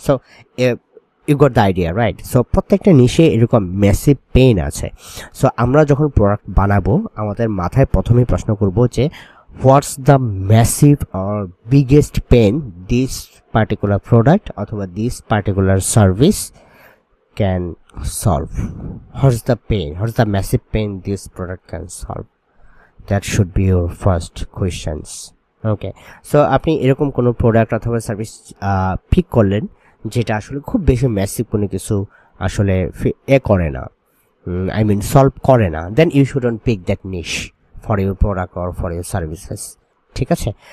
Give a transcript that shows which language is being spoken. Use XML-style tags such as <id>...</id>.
<en>So you got the idea, right? So</en> <bn>প্রত্যেকটা নিশে এরকম</bn> <en>Massive pain আছে। So</en> <bn>আমরা যখন প্রোডাক্ট বানাবো, আমাদের মাথায় প্রথমেই প্রশ্ন করব যে</bn> <en>What's the massive or biggest pain this particular product অথবা this particular service can solve. What's the pain? What's the massive pain this product can solve? That should be your first questions.</en> <bn>Okay, so আপনি এরকম কোনো product অথবা service pick করলেন যেটা আসলে খুব বেশি ম্যাসিভ কোনো কিছু আসলে করে না, সলভ করে না,</bn> <en>then you shouldn't pick that niche for your product or for your services,</en> <bn>ঠিক আছে?</bn>